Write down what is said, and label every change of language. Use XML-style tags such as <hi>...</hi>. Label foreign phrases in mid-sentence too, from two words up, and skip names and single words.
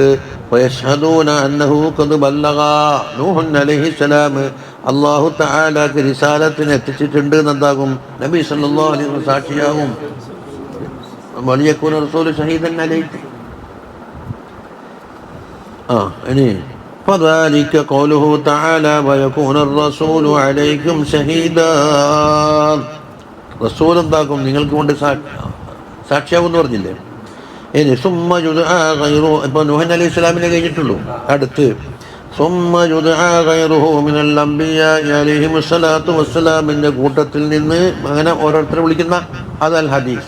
<ar>ويشهدون أنه قد بلغ.</ar> <ml>നൂഹ് അലൈഹിസ്സലാം അല്ലാഹു തആലക്ക് റിസാലത്തിനെ എത്തിച്ചിട്ടുണ്ട് എന്നെന്താകും? നബി</ml> <ar>صلى الله عليه وسلم</ar> <ml>സാക്ഷിയാകും.</ml> <ar>وليكون الرسول شهيدا عليه. ഇനി فذلك قوله تعالى ويكون الرسول عليكم شهيدا.</ar> <ml>റസൂൽ എന്താക്കും? നിങ്ങൾക്ക് കൊണ്ട് സാക്ഷിയാവും എന്ന് പറഞ്ഞില്ലേ.</ml> <ar>ഇനി ثم يدعى غير.</ar> <ml>ഇപ്പൊ നൂഹ് അലൈഹിസ്സലാമിനെ കഴിഞ്ഞിട്ടുള്ളൂ. അടുത്ത്</ml> <ar>ثم يدعى غيره من الأنبياء عليهم الصلاة والسلام</ar> <ml>കൂട്ടത്തിൽ നിന്ന് അങ്ങനെ ഓരോരുത്തരെ വിളിക്കുന്ന അതൽ ഹദീസ്.</ml>